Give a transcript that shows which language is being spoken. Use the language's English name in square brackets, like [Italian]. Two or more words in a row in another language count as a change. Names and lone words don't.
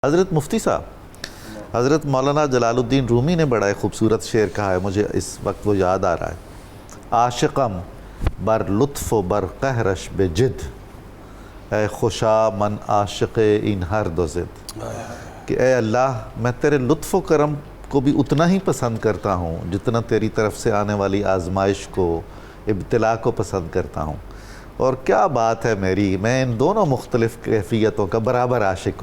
[Urdu] حضرت مفتی صاحب، حضرت مولانا جلال الدین رومی نے بڑا ایک خوبصورت شعر کہا ہے، مجھے اس وقت وہ یاد آ رہا ہے۔ [Persian] عاشقم بر لطف و بر قہرش بے جد، اے خوشا من عاشق این ہر دو ضد۔ [Urdu] کہ اے اللہ، میں تیرے لطف و کرم کو بھی اتنا ہی پسند کرتا ہوں جتنا تیری طرف سے آنے والی آزمائش کو، ابتلا کو پسند کرتا ہوں۔ اور کیا بات ہے میری، میں ان دونوں مختلف کیفیتوں کا برابر عاشق ہوں۔